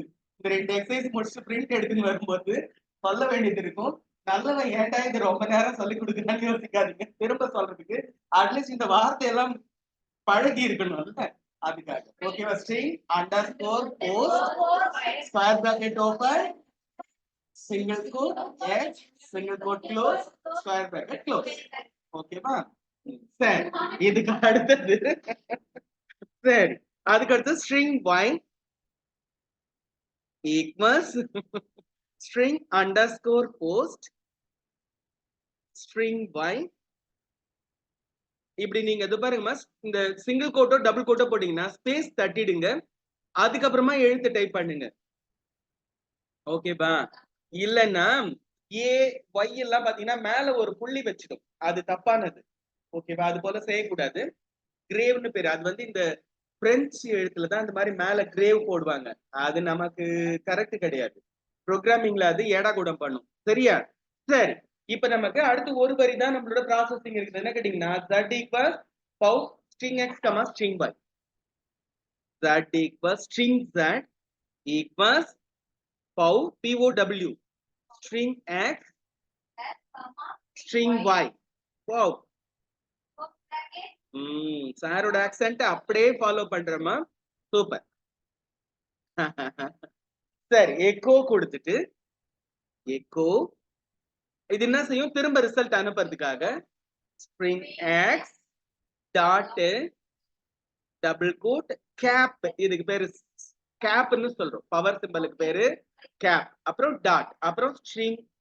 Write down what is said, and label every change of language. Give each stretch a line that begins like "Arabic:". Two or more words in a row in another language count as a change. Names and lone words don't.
Tamil: இந்த 2 எக்ஸசைஸ் முடிச்சுட்டு பிரிண்ட் எடுத்துன்னு வரும்போது சொல்ல வேண்டியது இருக்கும். நல்லவன் ஏன்டா இது ரொம்ப நேரம் சொல்லி கொடுக்குறான்னு யோசிக்காதீங்க. திரும்ப சொல்றதுக்கு அட்லீஸ்ட் இந்த வார்த்தையெல்லாம் பழகி இருக்கணும்ல, அதுக்காக.
English: ஓகேவா? string underscore post square bracket open single quote H single quote close square bracket close. ஓகேவா?
Tamil: சரி, இதுக்கு அடுத்தது சரி, அதுக்கு அடுத்து
English: string y equals string underscore post string y.
Tamil: இப்படி நீங்க இது பாருங்க, இந்த
English: single quote-o double quote-o
Tamil: போட்டீங்கன்னா ஸ்பேஸ் தட்டிடுங்க, அதுக்கப்புறமா எழுத்து டைப் பண்ணுங்க. ஓகேவா? இல்லைன்னா ஏ ஒய் எல்லாம் பாத்தீங்கன்னா மேல ஒரு புள்ளி வச்சிடும், அது தப்பானது. ஓகேவா? அது போல செய்யக்கூடாது. கிரேவ்னு பேரு, அது வந்து இந்த பிரெஞ்சு எழுத்துலதான் இந்த மாதிரி மேல கிரேவ் போடுவாங்க. அது நமக்கு கரெக்ட் கிடையாது. ப்ரோக்ராமிங்ல அது ஏடா கூடம் பண்ணும். சரியா? சரி, இப்ப நமக்கு அடுத்து ஒரு வரி தான் நம்மளோட ப்ராசஸிங் இருக்குது. என்ன கேட்டீங்கன்னா
English: z equals pow string x comma string y. z equals string z equals pow pow string x string y.
Tamil: wow, சாரோட ஆக்சென்ட் அப்படியே ஃபாலோ பண்றோமா? சூப்பர். சரி, எக்கோ கொடுத்துட்டு எக்கோ இது என்ன செய்யும், திரும்ப ரிசல்ட் அனுப்புறதுக்காக
English: string x dot double quote cap,
Tamil: இதுக்கு பேரு கேப்னு சொல்றோம்,
English: power symbol-ukku
Tamil: பேரு கேப், அப்புறம் டாட், அப்புறம் string